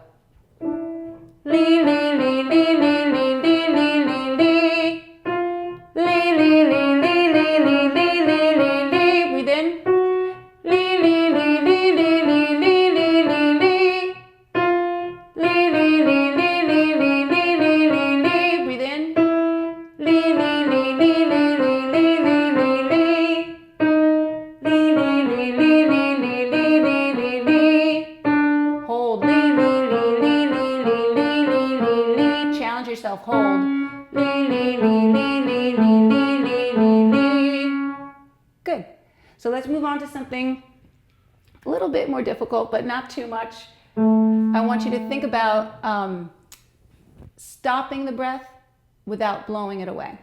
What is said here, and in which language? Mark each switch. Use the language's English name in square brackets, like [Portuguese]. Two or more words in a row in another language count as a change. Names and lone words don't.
[English] Lee, lee, lee, lee, lee, lee, lee, lee, lee, lee. Lee, lee, lee, lee, lee, lee, lee, lee, lee, lee. Breathe in. Lee, lee, lee, lee, lee, lee, lee, lee, lee, lee. Lee, lee, lee, lee, lee, lee, lee, lee, lee, lee. Breathe in. Lee, lee, lee, lee, lee, lee, lee, lee, lee, lee. Lee, lee, lee, lee, lee, lee, lee, lee, lee, lee. Hold. Lee, lee, lee, lee, lee, lee, lee, lee, lee, lee. Challenge yourself. Hold. Lee, lee, lee, lee, lee, lee, lee, lee, lee, lee. Good. So let's move on to something a little bit more difficult, but not too much. I want you to think about stopping the breath without blowing it away.